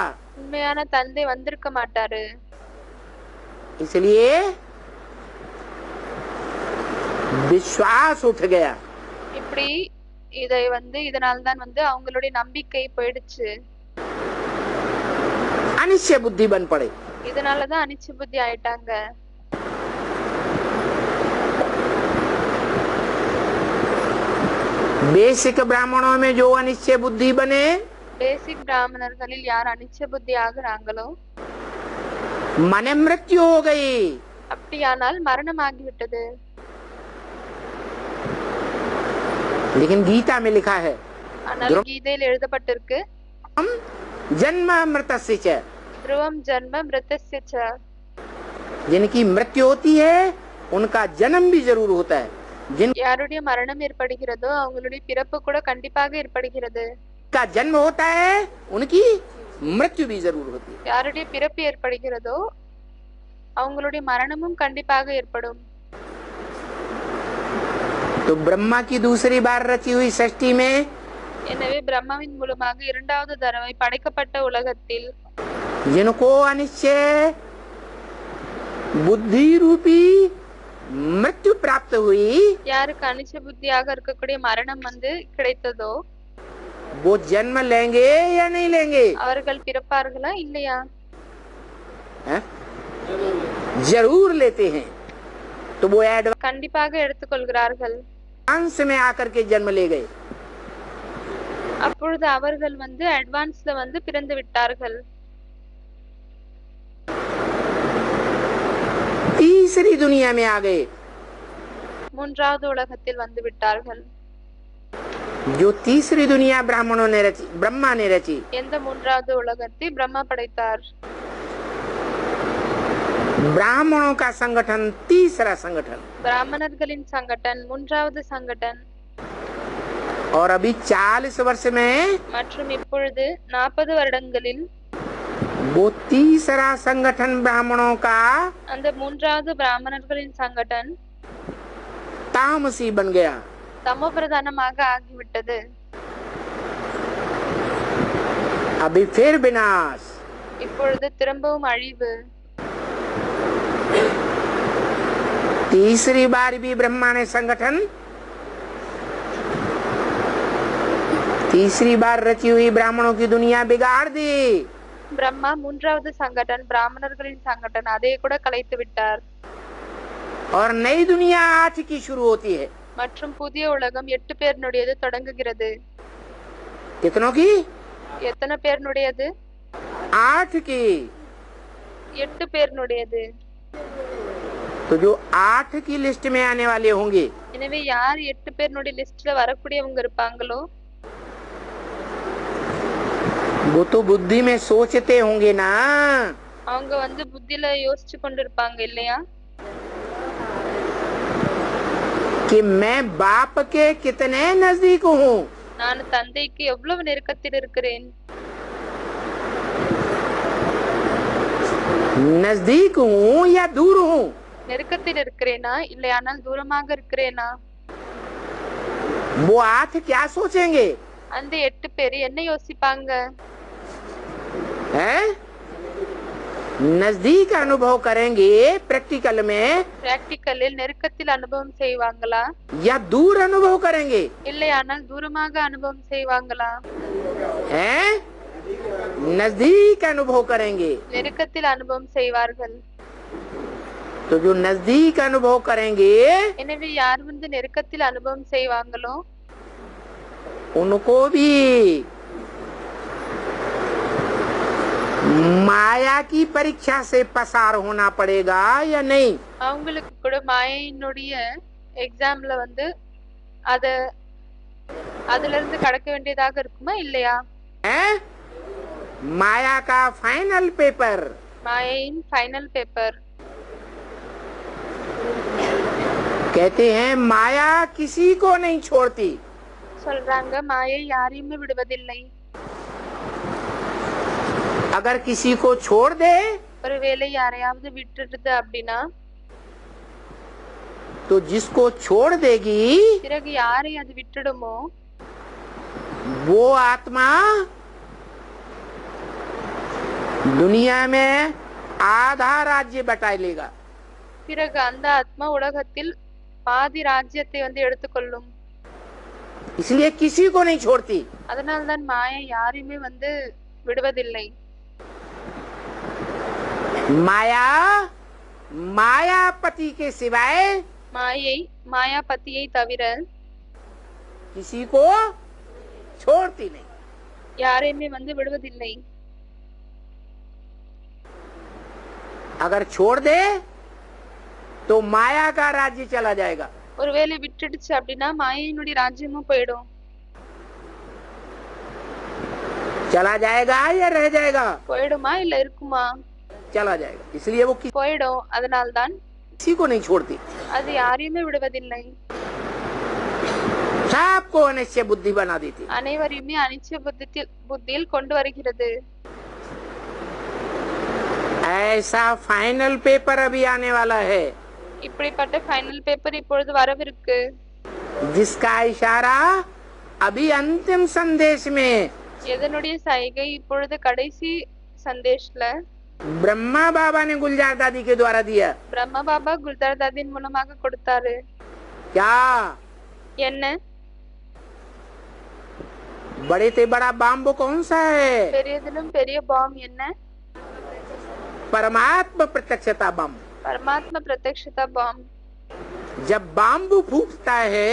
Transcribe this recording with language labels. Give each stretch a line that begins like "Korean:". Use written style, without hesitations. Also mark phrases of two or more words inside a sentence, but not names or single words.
Tamil: உண்மையான தந்தை வந்திருக்க மாட்டாரு.
Hindi: इसलिए विश्वास उठ गया।
Tamil: இப்படி இதை இதனால்தான் அவங்களுடைய நம்பிக்கை போயிடுச்சு.
Hindi: अनिश्चय बुद्धि बन पड़े।
Tamil: இதனாலதான் அனிச்ச புத்தி ஆயிட்டாங்க.
Hindi: बेसिक ब्राह्मणों में जो अनिश्चय बुद्धि बने,
Tamil: பேசிக் பிராமணர்களில் யார் அனிச்ச புத்தி ஆகுறாங்களோ
Hindi: मने मृत्यु हो गई।
Tamil: அப்படியானால் மரணம் ஆகிவிட்டது.
Hindi: लेकिन गीता में लिखा है
Tamil: ஆனால் கீதையில் எழுதப்பட்டிருக்கு,
Sanskrit: हम जन्म मृतस्य च, ध्रुवम जन्म मृतस्य च.
Hindi: जिनकी मृत्यु होती है उनका जन्म भी जरूर होता है।
Tamil: யாருடைய மரணம் ஏற்படுகிறதோ அவங்களுடைய பிறப்பு கூட கண்டிப்பாக ஏற்படுகிறது.
Hindi: जिनका जन्म होता है उनकी मृत्यु भी जरूर होती है।
Tamil: யாருடைய பிறப்பு ஏற்படுகிறதோ அவங்களுடைய மரணமும் கண்டிப்பாக ஏற்படும்.
Hindi: तो ब्रह्मा की दूसरी बार रची हुई सृष्टि में
Tamil: எனவே பிரம்மாவின் மூலமாக இரண்டாவது தடவை படைக்கப்பட்ட உலகத்தில்
Hindi: जिनको अनिश्चय बुद्धि रूपी मृत्यु प्राप्त हुई,
Tamil: யாருக்கு அனிச்ச புத்தியாக இருக்கக்கூடிய மரணம் கிடைத்ததோ
Hindi: वो जन्म लेंगे या नहीं लेंगे?
Tamil: அவர்கள் பிறப்பார்களா இல்லையா?
Hindi: है? जरूर लेते हैं। तो वो
Tamil: கண்டிப்பாக எடுத்துக்கொள்கிறார்கள்.
Hindi: एडवांस में आकर के जन्म ले गए।
Tamil: அப்பொழுது அவர்கள் அட்வான்ஸ்ல பிறந்து விட்டார்கள்.
Hindi: तीसरी दुनिया में आ गए।
Tamil: மூன்றாவது உலகத்தில் வந்து விட்டார்கள்.
Hindi: जो तीसरी दुनिया ब्राह्मणों ने रची, ब्रह्मा ने रची।
Tamil: எந்த மூன்றாவது உலகத்தை பிரம்மா படைத்தார்?
Hindi: ब्राह्मणों का संगठन तीसरा संगठन,
Tamil: பிராமணர்களின் சங்கடன் மூன்றாவது சங்கடன்.
Hindi: और अभी 40 वर्ष में
Tamil: மற்றும் இப்பொழுது 40 வருடங்களில்
Hindi: वो तीसरा संगठन ब्राह्मणों का
Tamil: அந்த மூன்றாவது பிராமணர்களின் சங்கடன்
Hindi: तामसी बन गया।
Tamil: தமோ பிரதானமாக ஆகிவிட்டது.
Hindi: अभी फिर विनाश।
Tamil: இப்பொழுது திரும்பவும் அழிவு.
Hindi: तीसरी बार भी ब्रह्मा ने संगठन, तीसरी बार रची हुई ब्राह्मणों की दुनिया बिगाड़ दी।
Tamil: பிரம்மா மூன்றாவது சங்கடன் பிராமணர்களின் சங்கடன் அதை கூட கலைத்து விட்டார்.
Hindi: और नई दुनिया 8 की शुरू होती है।
Tamil: மற்றும் புதிய உலகம் 8 பேரினுடையது தொடங்குகிறது.
Hindi: कितनों की?
Tamil: எத்தனை பேரினுடையது?
Hindi: 8 की।
Tamil: 8 பேரினுடையது.
Hindi: तो जो 8 की लिस्ट में आने वाले होंगे,
Tamil: எனவே யார் 8 பேரினுடைய லிஸ்ட்ல வரக்கூடியவங்க இருப்பாங்களோ
Hindi: वो तो बुद्धि में सोचते होंगे ना
Tamil: அவங்க வந்து புத்தியில யோசிச்சு கொண்டிருப்பாங்க இல்லையா?
Hindi: कि मैं बाप के कितने नजदीक हूँ।
Tamil: நான் தந்தைக்கு எவ்வளவு நெருக்கத்தில் இருக்கிறேன்.
Hindi: नजदीक हूँ या दूर हूँ?
Tamil: நெருக்கத்தில் இருக்கிறேனா இல்லையானால் தூரமாக இருக்கிறேனா?
Hindi: वो 8 क्या सोचेंगे?
Tamil: அந்த 8 பேர் என்ன யோசிப்பாங்க?
Hindi: हैं? नजदीक अनुभव करेंगे प्रैक्टिकल में
Tamil: பிராக்டிகலில் நெருக்கத்தில் அனுபவம் செய்வாங்களா
Hindi: या दूर अनुभव करेंगे?
Tamil: இல்லையானால் தூரமாக அனுபவம் செய்வாங்களா?
Hindi: हैं? नजदीक अनुभव करेंगे।
Tamil: நெருக்கத்தில் அனுபவம் செய்வார்கள்.
Hindi: तो जो नजदीक अनुभव करेंगे
Tamil: எனவே யார் வந்து நெருக்கத்தில் அனுபவம் செய்வாங்களோ
Hindi: उनको भी माया की परीक्षा से पसार होना पड़ेगा या नहीं?
Tamil: அவங்களுக்கு கூட மாயையினுடைய எக்ஸாம்ல வந்து அதுல இருந்து கடக்க வேண்டியதாக இருக்குமா இல்லையா?
Hindi: हैं? माया का
English: final paper.
Tamil: மாயையின்
English: final paper.
Hindi: कहते हैं माया किसी को नहीं छोड़ती।
Tamil: சொல்றாங்க மாயை யாரையுமே விடுவதில்லை.
Hindi: अगर किसी को छोड़ दे
Tamil: ஒருவேளை யாரையாவது விட்டுடுது அப்படின்னா
Hindi: तो जिसको छोड़ देगी
Tamil: பிறகு யாரை அது விட்டுடுமோ
Hindi: वो आत्मा दुनिया में आधा राज्य बटा लेगा।
Tamil: பிறகு அந்த ஆத்மா உலகத்தில் பாதி ராஜ்யத்தை வந்து எடுத்துக்கொள்ளும்.
Hindi: इसलिए किसी को नहीं छोड़ती।
Tamil: அதனால்தான் மாயை யாரையுமே வந்து விடுவதில்லை.
Hindi: माया मायापति के सिवाय
Tamil: மாயை மாயாபதியை தவிர
Hindi: किसी को छोड़ती नहीं।
Tamil: யாரையுமே வந்து விடுவதில்லை.
Hindi: अगर छोड़ दे तो माया का राज्य चला जाएगा।
Tamil: ஒருவேளை விட்டுடுச்சு அப்படின்னா மாயையினுடைய ராஜ்யமும் போயிடும்.
Hindi: चला जाएगा या रह जाएगा?
Tamil: போயிடுமா இல்ல இருக்குமா?
Hindi: चला जाएगा। इसलिए वो
Tamil: போயிடும். அதனால்தான்
Hindi: किसी को नहीं छोड़ती।
Tamil: அது யாரையுமே விடுவதில்லை.
Hindi: सबको अनिश्चय बुद्धि बना देती।
Tamil: அனைவரையுமே அனிச்சய புத்தியில் கொண்டு வருகிறது.
Hindi: ऐसा
English: final paper
Hindi: अभी आने वाला है
Tamil: இப்படிப்பட்ட
English: final paper
Tamil: இப்பொழுது வரவிருக்கு.
Hindi: जिसका इशारा अभी अंतिम संदेश में
Tamil: எதனுடைய சைகை இப்பொழுது கடைசி சந்தேஷ்ல
Hindi: ब्रह्मा बाबा ने गुलजार दादी के द्वारा दिया।
Tamil: பிரம்ம பாபா குல்தார் தாதின் மூலமாக கொடுத்தாரு.
Hindi: क्या?
Tamil: என்ன?
Hindi: बड़े से बड़ा बाम्ब कौन सा है?
Tamil: பெரியதிலும் பெரிய பாம் என்ன?
Hindi: परमात्मा प्रत्यक्षता बम।
Tamil: பரமாத்மா பிரத்யக்ஷதா பாம்.
Hindi: जब बाम्ब फूटता है